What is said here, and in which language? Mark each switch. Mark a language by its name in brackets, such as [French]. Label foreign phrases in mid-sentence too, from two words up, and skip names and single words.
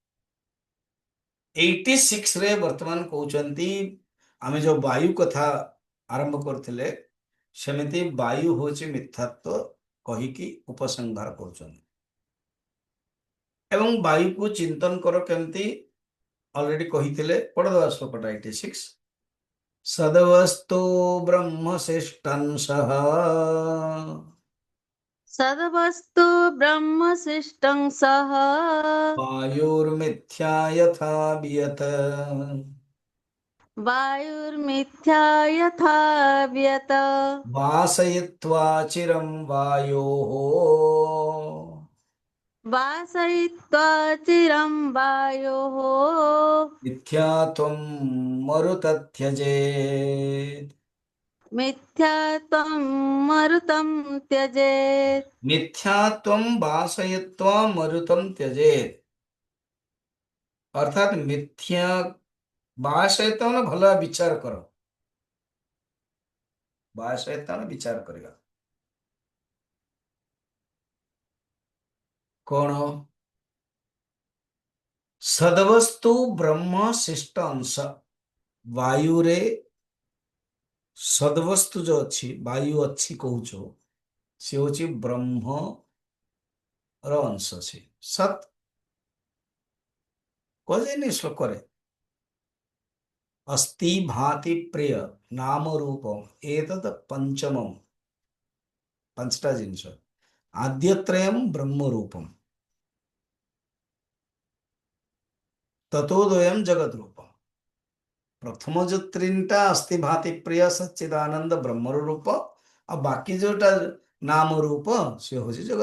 [Odia] 86ରେ ବର୍ତ୍ତମାନ କହୁଛନ୍ତି, ଆମେ ଯୋଉ ବାୟୁ କଥା ଆରମ୍ଭ କରିଥିଲେ, ସେମିତି ବାୟୁ ହଉଛି ମିଥ୍ୟାତ୍ଵ କହିକି ଉପସଂହାର କରୁଛନ୍ତି। ଏବଂ ବାୟୁକୁ ଚିନ୍ତନ କର କେମିତି? ଅଲରେଡି କହିଥିଲେ, ପଢିଦବା ଶ୍ଲୋକଟା 86। [Sanskrit] ସଦବସ୍ତୁ ବ୍ରହ୍ମଶିଷ୍ଟାଂଶଃ सद्वस्तु ब्रह्मशिष्टं सः वायुर्मिथ्या यथा वियत वायुर्मिथ्या यथा व्यत वासयित्वा चिरं वायोः वासयित्वा चिरं वायोः मिथ्यात्वं मरुतत्यजेत्। मिथ्यात्वं मरुतं त्यजेत्। मिथ्यात्वं वासयित्वा मरुतं त्यजेत्। [Odia] ଅର୍ଥାତ୍ ମିଥ୍ୟା ବାସୟିତ ମାନେ ଭଲ ବିଚାର କର। ବାସୟିତ ମାନେ ବିଚାର କରିବା। କଣ? ସଦବସ୍ତୁ ବ୍ରହ୍ମ ଶିଷ୍ଟ ଅଂଶ। ବାୟୁରେ ସଦବସ୍ତୁ ଯୋଉ ଅଛି, ବାୟୁ ଅଛି କହୁଛୁ, ସେ ହଉଛି ବ୍ରହ୍ମର ଅଂଶ। ସେ ସତ୍ କୁହାଯାଇନି ଶ୍ଲୋକରେ? [Sanskrit] अस्ति भाति प्रिय नाम रूपम एतत् पंचमम। [Odia] ପାଞ୍ଚଟା ଜିନିଷ। [Sanskrit] ଆଦ୍ୟତ୍ରୟମ୍ ବ୍ରହ୍ମ ରୂପମ୍, ତତୋଦୟମ୍ ଜଗତ ରୂପମ୍। [Odia] ପ୍ରଥମ ଯୋଉ ତିନିଟା ଅସ୍ତି ଭାତି ପ୍ରିୟ ସଚ୍ଚିଦାନନ୍ଦ ବ୍ରହ୍ମର ରୂପ, ଆଉ ବାକି ଯୋଉଟା ନାମ ରୂପ, ସେ ହଉଛି ଜଗତ।